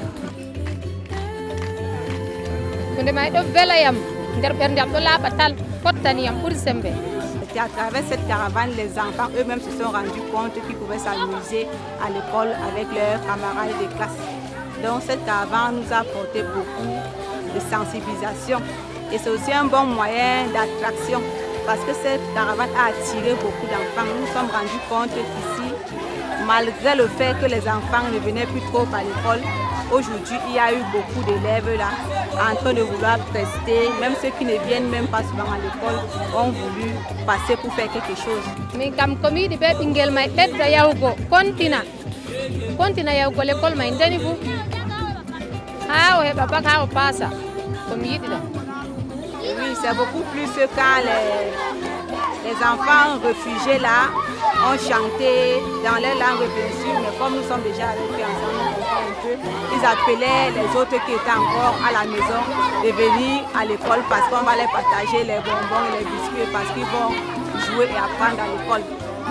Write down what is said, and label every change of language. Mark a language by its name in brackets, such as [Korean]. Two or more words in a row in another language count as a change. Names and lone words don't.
[Fula] hunde may ɗo velayam nder ɓernde am ɗo laaɓa tal fottaniyam ɓuri sembe. [French] C'est à travers cette caravane, les enfants eux-mêmes se sont rendus compte qu'ils pouvaient s'amuser à l'école avec leurs camarades de classe. Donc cette caravane nous a apporté beaucoup de sensibilisation et c'est aussi un bon moyen d'attraction parce que cette caravane a attiré beaucoup d'enfants. Nous nous sommes rendus compte qu'ici, malgré le fait que les enfants ne venaient plus trop à l'école, aujourd'hui il y a eu beaucoup d'élèves là en train de vouloir tester, même ceux qui ne viennent même pas souvent à l'école ont voulu passer pour faire quelque chose. [Fula] Min kam komi yiɗi ɓe ɓinguel may ɓedda yahugo continue yahugo l'école may ndeni fu ha o heɓa bac ha o passa komi yiɗi ɗo. [French] Oui, c'est beaucoup plus quand les enfants réfugiés là ont chanté dans leur langue bien sûr, mais comme nous sommes déjà avec eux ensemble, on comprend un peu, ils appelaient les autres qui étaient encore à la maison de venir à l'école parce qu'on va leur partager les bonbons et les biscuits parce qu'ils vont jouer et apprendre à l'école.